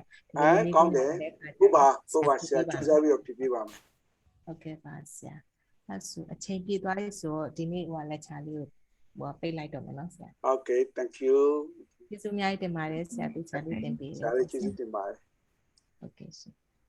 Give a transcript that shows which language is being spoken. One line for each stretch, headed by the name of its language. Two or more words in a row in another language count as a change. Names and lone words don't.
Burmese: ကောင်းတယ်ဟုတ်ပါဆရာကြိုးစားပြီးတော့ပြပါမယ် ဟုတ်ကဲ့ပါဆရာအဲ့ဆိုအချိန်ပြည့်သွားပြီဆိုတော့ဒီနေ့ဟိုလက်ချာလေးကိုဟိုပိတ်လိုက်တော့မယ်နော်ဆရာ
English: Okay thank you
Burmese: ကျေးဇူးအများကြီးတင်ပါတယ်ဆရာပြချာလေးတင်ပေးတယ် ဆရာကျေးဇူးတင်ပါတယ် ဟုတ်ကဲ့ရှင်